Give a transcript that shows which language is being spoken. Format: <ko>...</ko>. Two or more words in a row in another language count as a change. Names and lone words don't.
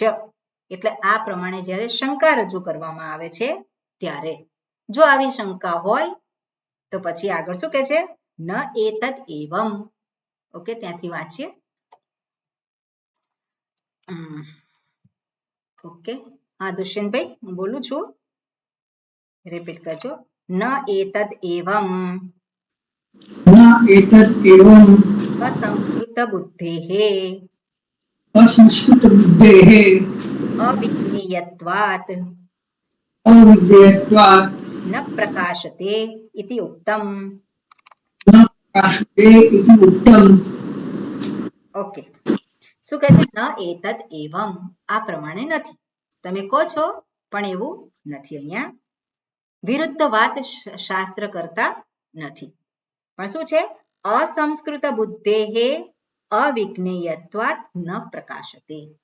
<gu>એટલે આ પ્રમાણે જ્યારે શંકા રજૂ કરવામાં આવે છે ત્યારે, જો આવી શંકા હોય તો પછી આગળ શું કહે છે?</gu> <sa>ન એતદ એવમ.</sa> <gu>ઓકે, ત્યાંથી વાંચીએ. ઓકે, હા દુષ્યંતભાઈ હું બોલું છું, રિપીટ કરજો.</gu> <sa>ન એતદ એવમ एतत् एवम् અસંસ્કૃત બુદ્ધેઃ असंस्कृतबुद्धेः અવિજ્ઞેયત્વાત अविद्यत्वात् ન પ્રકાશતે ઇતિ ઉક્તમ. न प्रकाशते इति उक्तम्.</sa> <gu>ઓકે, શું કહે છે?</gu> <sa>ન એતદ એવમ,</sa> <gu>આ પ્રમાણે નથી. તમે કહો છો પણ એવું નથી. અહીંયા વિરુદ્ધ વાત શાસ્ત્ર કરતા નથી, પણ શું છે?</gu> <sa>અસંસ્કૃત બુદ્ધેઃ અવિજ્ઞેયત્વાત ન પ્રકાશતે.</sa>